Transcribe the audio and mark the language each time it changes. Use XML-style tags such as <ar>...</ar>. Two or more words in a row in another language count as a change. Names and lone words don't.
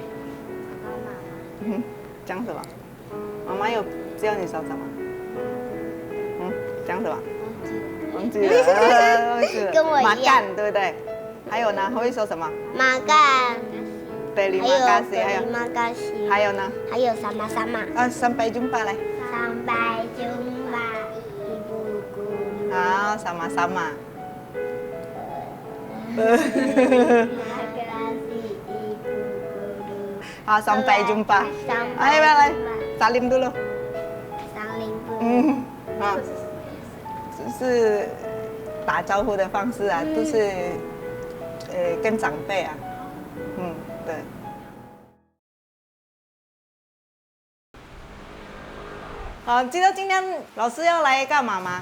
<zh>讲什么？妈妈有教你说什么？讲什么？忘记了。跟我一样。马干对不对？还有呢，会说什么？马干。</zh> <ms>Terima kasih，</ms> <zh>还有。</zh> <ms>Terima kasih。</ms> <zh>还有呢？还有 sama-sama。</zh> <ms>sampai jumpa 来。 Sampai jumpa。好，sama-sama。好，sampai jumpa。</ms> <zh>来，来</zh> <ms>，salim dulu。 salim dulu。</ms> <zh>好，这是打招呼的方式啊，都是跟长辈啊，对。好，知道今天老师要来干嘛吗？</zh>